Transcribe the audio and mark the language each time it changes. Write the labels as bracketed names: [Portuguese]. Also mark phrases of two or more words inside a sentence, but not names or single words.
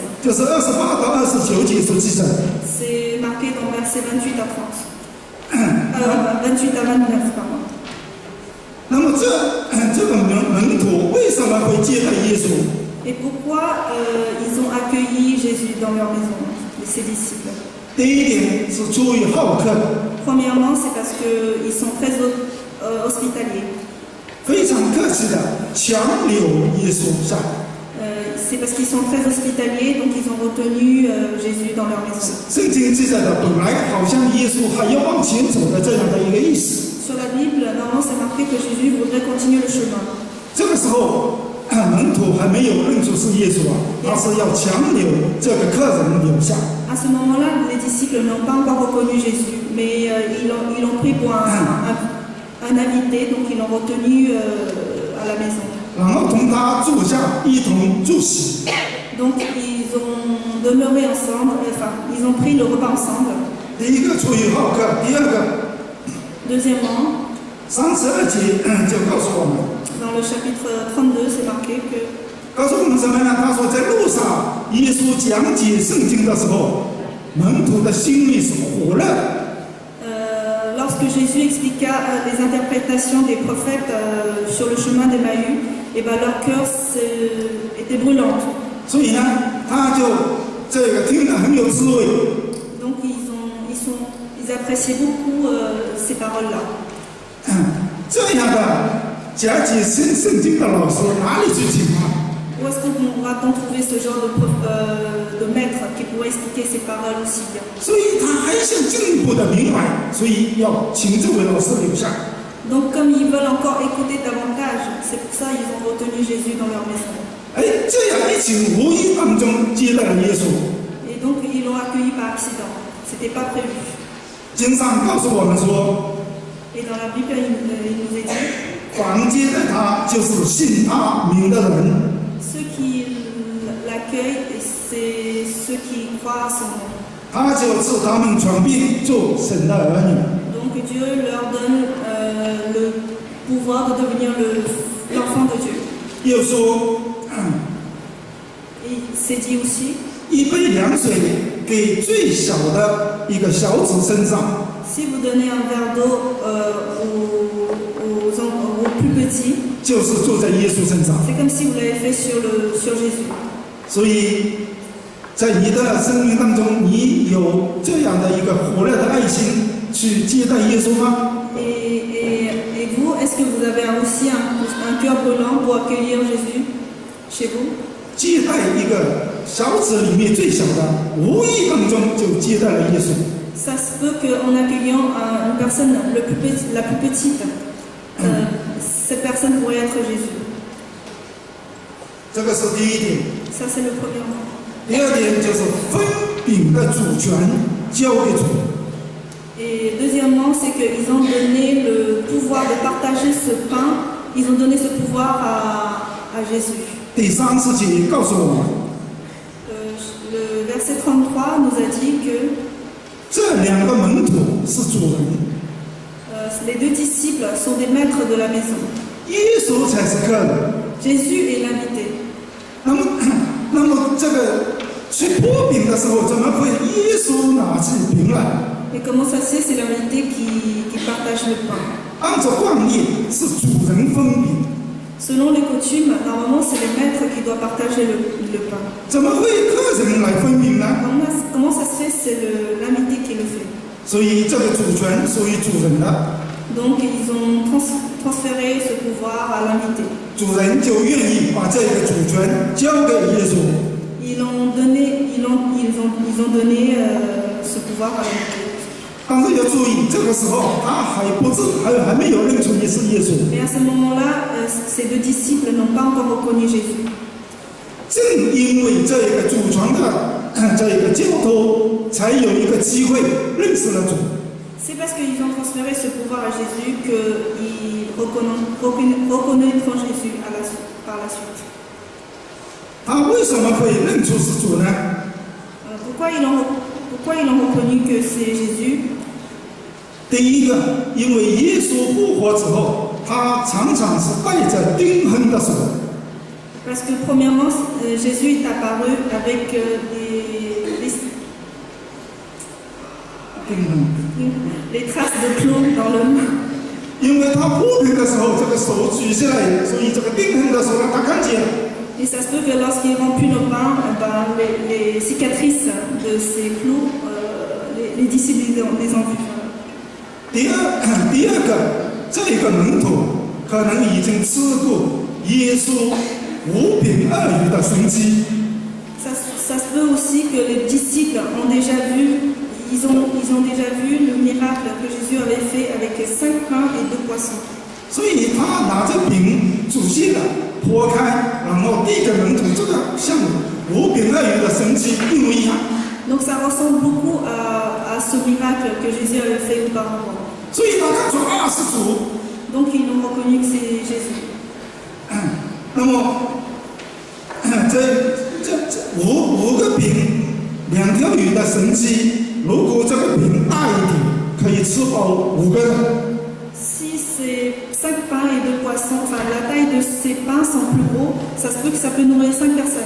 [Chinese] 就是28到29节所记载。 [French] C'est marqué dans versets 28 à 30. 28 à 29, pardon. [Chinese] 那么这个门徒为什么会接待耶稣？ [French] Et pourquoi ils ont accueilli Jésus dans leur maison, ses disciples? [Chinese] 第一点是出于好客， [French] Premièrement, c'est parce qu'ils sont très hospitaliers. [Chinese] 非常客气的强留耶稣下来。 [French] C'est parce qu'ils sont très hospitaliers, donc ils ont retenu Jésus dans leur maison. [Chinese] 圣经记载的本来好像耶稣还要往前走的这样的一个意思。 [French] Sur la Bible, normalement, c'est marqué que Jésus voudrait continuer le chemin. [Chinese] 这个时候，门徒还没有认出是耶稣啊，他是要强留这个客人留下。 [French] À ce moment-là, les disciples n'ont pas encore reconnu Jésus, mais ils l'ont pris pour un invité, donc ils l'ont retenu à la maison. [Chinese] 然后同他坐下，一同祝喜。 [French] Donc ils ont demeuré ensemble, enfin ils ont pris le repas ensemble. [Chinese] 第一个出于好客，第二个 [French] Deuxièmement, [Chinese] 32节就告诉我们， [French] dans le chapitre 32, c'est marqué que [Chinese] 告诉我们什么呢？他说在路上，耶稣讲解圣经的时候，门徒的心里是火热的。 [French] lorsque Jésus expliqua les interprétations des prophètes sur le chemin d'Emmaüs, et ben leur cœur était brûlant. [Chinese] 所以呢，他就这个听得很有滋味。 [French] Donc ils appréciaient beaucoup ces paroles-là. [Chinese] 这样的讲解圣经的老师哪里去请啊？ [French] Où est-ce qu'on va-t-on trouver ce genre de maître qui pourrait expliquer ces paroles aussi bien? [Chinese] 所以他还想进一步的明白，所以要请这位老师留下。 [French] Donc comme ils veulent encore écouter davantage, c'est pour ça qu'ils ont retenu Jésus dans leur maison. [Chinese] 哎，这样一请无意当中接待了耶稣。 [French] Et donc ils l'ont accueilli par accident. C'était pas prévu. [Chinese] 经上告诉我们说， [French] Et dans la Bible, il nous est dit, [Chinese] 凡接待他就是信他名的人。 [French] ceux qui l'accueillent, c'est ceux qui croient à son nom. [Chinese] 他就赐他们传遍做神的儿女。 [French] Donc Dieu leur donne le pouvoir de devenir l'enfant de Dieu. [Chinese] 又说， [French] Et c'est dit aussi, [Chinese] 一杯凉水给最小的一个小子身上， [French] si vous donnez un verre d'eau aux plus petits, [Chinese] 就是坐在耶稣身上。 [French] c'est comme si vous l'avez fait sur Jésus. [Chinese] 所以，在你的生命当中，你有这样的一个火热的爱心去接待耶稣吗？ [French] Et vous, est-ce que vous avez aussi un cœur brûlant pour accueillir Jésus chez vous? [Chinese] 接待一个小子里面最小的，无意当中就接待了耶稣。 [French] Ça se peut qu'en accueillant une personne la plus petite, cette personne pourrait être Jésus. [Chinese] 这个是第一点。 [French] Ça, c'est le premier mot. [Chinese] 第二点就是分饼的主权交给主。 [French] Et deuxièmement, c'est qu'ils ont donné le pouvoir de partager ce pain, ils ont donné ce pouvoir à Jésus. [Chinese] 第30节告诉我们， [French] Le verset 33 nous a dit que [Chinese] 这两个门徒是主人， [French] les deux disciples sont des maîtres de la maison. [Chinese] 耶稣才是客人。 [French] Jésus est l'invité. [Chinese] 那么这个去剥饼的时候，怎么会耶稣拿起饼来？ [French] Et comment ça se fait? C'est l'invité qui partage le pain. [Chinese] 按照惯例是主人分饼， [French] Selon les coutumes, normalement, c'est les maîtres qui doivent partager le pain. [Chinese] 怎么会客人来分饼呢？ [French] Comment ça se fait? C'est l'invité qui le fait. [Chinese] 所以这个主权属于主人的， [French] Donc, ils ont transféré ce pouvoir à l'invité. [Chinese] 主人就愿意把这个主权交给耶稣。 [French] Ils ont donné ce pouvoir à l'invité. [Chinese] 但是要注意，这个时候他还没有认出你是耶稣。 [French] Mais à ce moment-là, ces deux disciples n'ont pas encore reconnu Jésus. [Chinese] 正因为这个主权的这个交托，才有一个机会认识了主。 [French] C'est parce qu'ils ont transféré ce pouvoir à Jésus qu'ils reconnaîtront Jésus par la suite. [Chinese] 他为什么会认出是主呢？ [French] Pourquoi ils ont reconnu que c'est Jésus? [Chinese] 第一个，因为耶稣复活之后，他常常是带着钉痕的手。 [French] Parce que premièrement, Jésus est apparu avec les traces de clous dans le main. [Chinese] 因为他破饼的时候，这个手举起来，所以这个钉痕的手让他看见了。 [French] Et ça se peut que lorsqu'il remplit le pain, les cicatrices de ces clous, les disciples les ont vues. [Chinese] 第二个，这个门徒可能已经吃过耶稣5饼2鱼的神迹。 [French] Ça se peut aussi que les disciples ont déjà vu, ils ont déjà vu le miracle que Jésus avait fait avec 5 pains et 2 poissons. [Chinese] 所以他拿着饼仔细的剖开，然后递给门徒，这个像5饼2鱼的神迹一模一样。 [French] Donc ça ressemble beaucoup à ce miracle que Jésus avait fait auparavant. [Chinese] 所以他看出是主。 [French] Donc ils l'ont reconnu que c'est Jésus. [Chinese] 那么这5个饼2条鱼的神迹，如果这个饼大一点，可以吃饱5个人。 [French] Si ces 5 pains et 2 poissons, enfin la taille de ces pains sont plus gros, ça se peut que ça peut nourrir 5 personnes.